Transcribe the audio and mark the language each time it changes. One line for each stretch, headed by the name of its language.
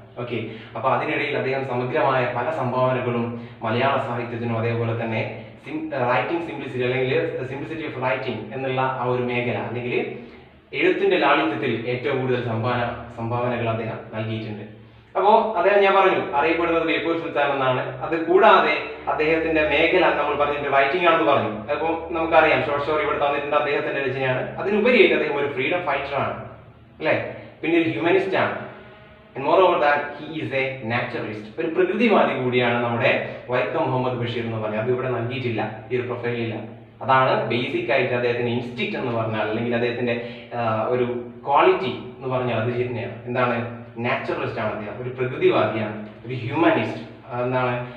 Malayalam: Okay, അപ്പൊ അതിനിടയിൽ അദ്ദേഹം സമഗ്രമായ പല സംഭാവനകളും മലയാള സാഹിത്യത്തിനും, അതേപോലെ തന്നെ റൈറ്റിംഗ് സിംപ്ലിസിറ്റി, അല്ലെങ്കിൽ സിംപ്ലിസിറ്റി ഓഫ് റൈറ്റിംഗ് എന്നുള്ള ആ ഒരു മേഖല, അല്ലെങ്കിൽ എഴുത്തിന്റെ ലാളിത്യത്തിൽ ഏറ്റവും കൂടുതൽ സംഭാവനകൾ അദ്ദേഹം നൽകിയിട്ടുണ്ട്. അപ്പോൾ അദ്ദേഹം, ഞാൻ പറഞ്ഞു, അറിയപ്പെടുന്നത് ബേപ്പൂർ സുൽത്താൻ എന്നാണ്. അത് കൂടാതെ അദ്ദേഹത്തിന്റെ മേഖല നമ്മൾ പറഞ്ഞിട്ട് റൈറ്റിംഗ് ആണെന്ന് പറഞ്ഞു. അപ്പോൾ നമുക്കറിയാം, ഷോർട്ട് സ്റ്റോറി ഇവിടെ തന്നിട്ടുണ്ട്, അദ്ദേഹത്തിന്റെ രചനയാണ്. അതിനുപരിയായിട്ട് അദ്ദേഹം ഒരു ഫ്രീഡം ഫൈറ്റർ ആണ്, അല്ലെ, പിന്നെ ഒരു ഹ്യൂമനിസ്റ്റ് ആണ്.
English: And moreover that he is a naturalist.
Malayalam: ഒരു പ്രകൃതിവാദി കൂടിയാണ് നമ്മുടെ വൈക്കം മുഹമ്മദ് ബഷീർ എന്ന് പറഞ്ഞാൽ. അത് ഇവിടെ നൽകിയിട്ടില്ല, ഈ ഒരു പ്രൊഫൈലില്ല. അതാണ് ബേസിക് ആയിട്ട് അദ്ദേഹത്തിന്റെ ഇൻസ്റ്റിക്റ്റ് എന്ന് പറഞ്ഞാൽ, അല്ലെങ്കിൽ അദ്ദേഹത്തിന്റെ ഒരു ക്വാളിറ്റി എന്ന് പറഞ്ഞാൽ അത് തന്നെയാണ്. എന്താണ്? നാച്ചുറലിസ്റ്റ് ആണ് അദ്ദേഹം, ഒരു പ്രകൃതിവാദിയാണ്, ഒരു ഹ്യൂമാനിസ്റ്റ്. എന്താണ്?